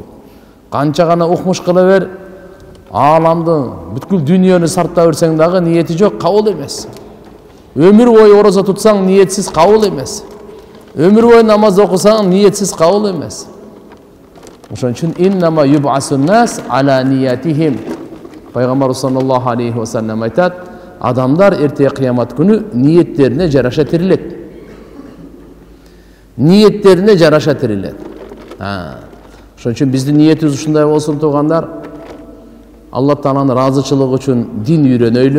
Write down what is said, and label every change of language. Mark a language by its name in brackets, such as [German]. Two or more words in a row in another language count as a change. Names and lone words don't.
[Kyrgyz] Канча гана укмуш кыла бер, ааламды, бүткүл дүйнөнү сарта берсең дагы ниети жок, кабыл эмес. Өмүр бою ораза тутсаң ниетсиз кабыл эмес. Өмүр бою намаз окусаң ниетсиз кабыл эмес. Ошон үчүн [Arabic] إنما يبعث الناس على نياتهم. [Kyrgyz] Пайгамбар [Arabic] صلى الله عليه وسلم [Kyrgyz] айтат: адамдар эртеге кыямат күнү ниеттерине жараша тирилет. Ниеттерине жараша тирилет. Ошон үчүн биздин ниетибиз ушундай болсун тугандар. Алла Тааланын ыраазычылыгы үчүн дин үйрөнөйлү.